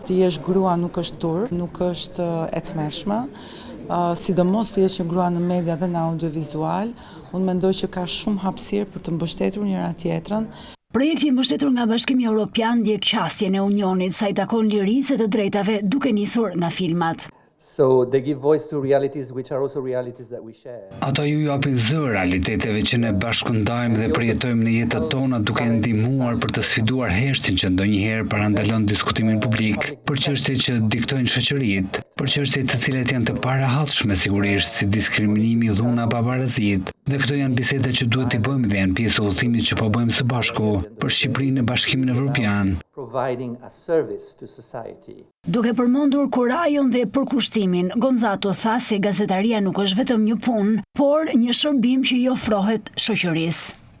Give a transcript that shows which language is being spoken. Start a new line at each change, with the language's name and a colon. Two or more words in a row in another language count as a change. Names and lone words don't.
Albanian: Të jesh grua nuk është turp, nuk është e tmerrshme. Sidomos të jesh një grua në media dhe në audiovizual, unë mendoj që ka shumë hapësirë për të mbështetur njëra tjetrën. Projekti mbështetur nga Bashkimi Evropian ndjek qasjen e Unionit sa i takon lirisë e të drejtave duke nisur nga filmat.
English: So they give voice to realities which are also realities that we share.
Albanian: Ata ju japin zë realiteteve që ne bashkëndajmë dhe përjetojmë në jetët tona duke ndihmuar për të sfiduar heshtin që ndonjëherë parandalon diskutimin publik për çështje që diktojnë shoqëritë, për çështje të cilat janë të parahatshme sigurisht si diskriminimi, dhuna, pavarësitë. Dhe këto janë biseda që duhet t'i bëjmë dhe janë pjesë e udhëtimit që po bëjmë së bashku për Shqipërinë në Bashkimin Evropian.
English: Providing a service to society.
Albanian: Duke përmendur kurajon dhe përkushtimin, Gonzato tha se gazetaria nuk është vetëm një punë, por një shërbim që i ofrohet shoqërisë.